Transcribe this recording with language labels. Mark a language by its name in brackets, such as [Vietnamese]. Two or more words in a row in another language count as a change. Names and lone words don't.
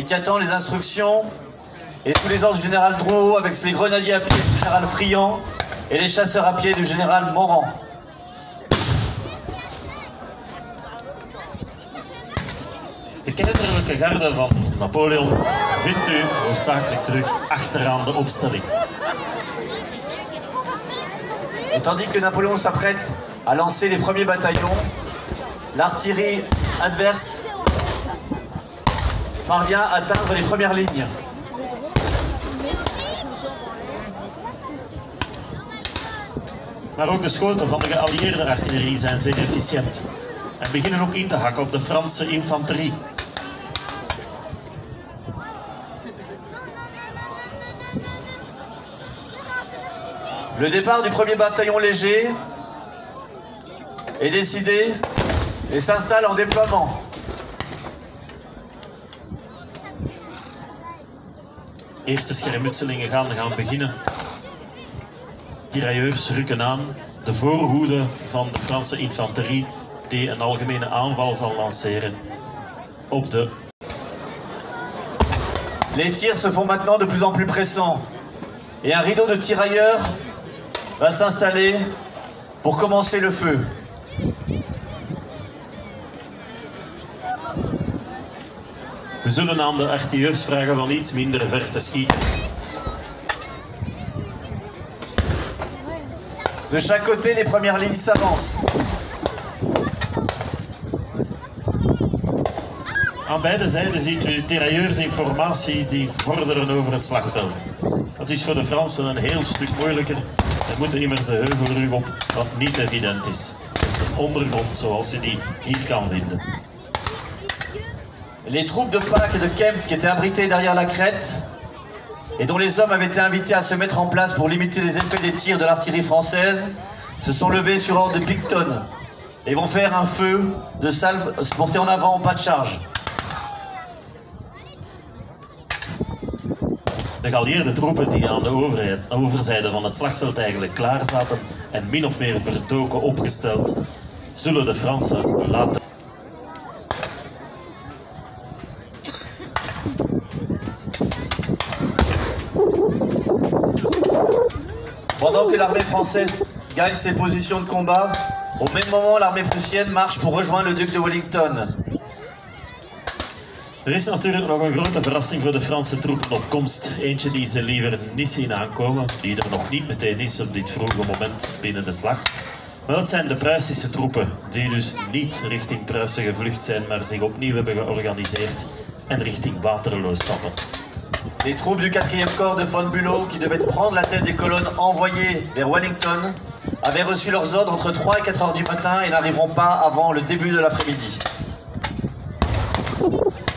[French] qui attend les instructions et sous les ordres du général Drouot avec ses grenadiers à pied du général Friand et les chasseurs à pied du général Morand. [Dutch] De keizerlijke garde van Napoleon vindt u hoofdzakelijk terug achteraan de opstelling. [French] Et tandis que Napoléon s'apprête à lancer les premiers bataillons, l'artillerie adverse parvient à atteindre les premières lignes. [Dutch] Maar ook de schoten van de geallieerde artillerie zijn zeer efficiënt en beginnen ook in te hakken op de Franse infanterie. [French] Le départ du premier bataillon léger est décidé et s'installe en déploiement. [Dutch] Eerste schermutselingen gaan beginnen. Tirailleurs rukken aan, de voorhoede van de Franse infanterie die een algemene aanval zal lanceren op de... [French] Les tirs se font maintenant de plus en plus pressants et un rideau de tirailleurs va s'installer pour commencer le feu. [Dutch] We zullen aan de artilleurs vragen van iets minder ver te schieten. [French] De chaque côté, les premières lignes s'avancent. [Dutch] Aan beide zijden ziet u tirailleurs in formatie die vorderen over het slagveld. Dat is voor de Fransen een heel stuk moeilijker. Ze moeten immers de heuvelrug op, wat niet evident is. Een ondergrond zoals je die hier kan vinden. [French] Les troupes de Pack et de Kempt qui étaient abritées derrière la crête et dont les hommes avaient été invités à se mettre en place pour limiter les effets des tirs de l'artillerie française se sont levés sur ordre de Picton et vont faire un feu de salve porté en avant en pas de charge. [Dutch] De geallieerde troepen die aan de overzijde van het slagveld eigenlijk klaar zaten en min of meer verdoken opgesteld, zullen de Fransen laten. [French] Pendant que l'armée française gagne ses positions de combat, au même moment l'armée prussienne marche pour rejoindre le duc de Wellington. [Dutch] Er is natuurlijk nog een grote verrassing voor de Franse troepen op komst. Eentje die ze liever niet zien aankomen, die er nog niet meteen is op dit vroege moment binnen de slag. Maar dat zijn de Pruisische troepen, die dus niet richting Pruisen gevlucht zijn, maar zich opnieuw hebben georganiseerd en richting Waterloo stappen. [French] Les troupes du 4e corps de von Bülow, qui devaient prendre la tête des colonnes envoyées vers Wellington, avaient reçu leurs ordres entre 3 et 4 heures du matin et n'arriveront pas avant le début de l'après-midi.